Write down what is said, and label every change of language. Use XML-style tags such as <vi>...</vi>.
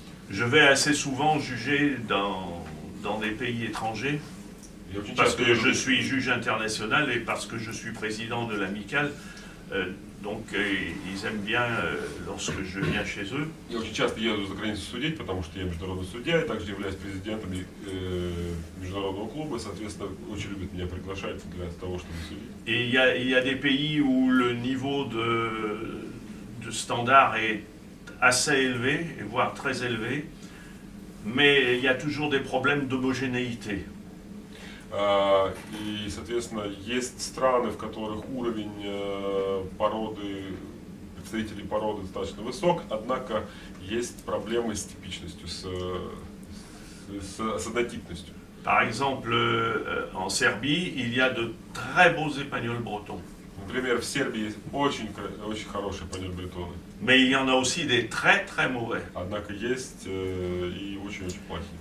<fr>Je vais assez souvent juger dans des pays étrangers, parce que je suis juge international et parce que je suis président de l'amicale. Donc ils aiment bien lorsque je viens chez eux.</fr> <ru>Я очень часто еду за границу судить, потому что я международный судья, и также являюсь президентом международного клуба, соответственно, очень любят меня приглашать для того, чтобы судить.</ru> <fr>Et il y a des pays où le niveau de standard est assez élevé, voire très élevé, mais il y a toujours des problèmes d'homogénéité.</fr> <ru>И, соответственно, есть страны, в которых уровень породы, представителей породы достаточно высок, однако есть проблемы с типичностью, с однотипностью.</ru> <fr>Par exemple, en Serbie, il y a de très beaux épagnols bretons.</fr> <ru>Например, в Сербии есть очень хорошие панель-бретоны.</ru> <fr>Mais il y en a aussi des très très mauvais.</fr> <ru>Однако есть и очень-очень плохие.</ru>